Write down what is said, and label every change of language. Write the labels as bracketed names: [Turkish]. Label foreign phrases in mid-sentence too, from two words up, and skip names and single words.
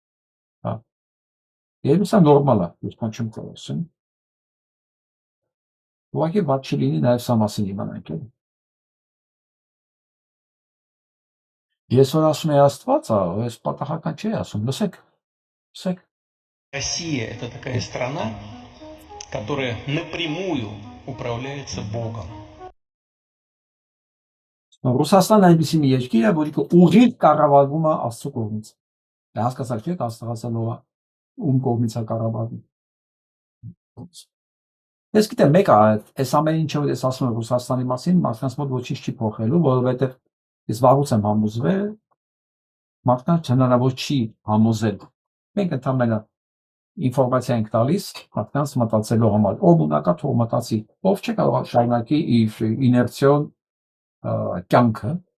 [Armenian] Երբ սա նորմալ է, ես բան չեմ ասում։ Ուղղակի ված չի լինի նաև սա մասին իմանանք։ Ես որ ասում եմ աստված, ես պատահական չի ասում, լսեք։ [Russian] Россия – это такая страна, которая напрямую управляется Богом. [Armenian] Ռուսաստանն այնպիսի մի երկիր է, որը ուղիղ կառավարվում է Աստծո կողմից։ Դա հասկացաք չէ՞, Աստղասանով է, ում կողմից է կառավարվում։ Ես գիտեմ, մեկը այս ամեն ինչը որ ես ասում եմ Ռուսաստանի մասին, մարդկանց մոտ ոչինչ չի փոխելու, որովհետև Ես վաղուց եմ համոզվել, մարդկանց հնարավոր չի համոզել։ Մենք ընդհանրապես ինֆորմացիա ենք տալիս մարդկանց մտածելու համար։ Ով ունակա թող մտածի, ով չի կարող շարունակի իր իներցիոն կյանքը,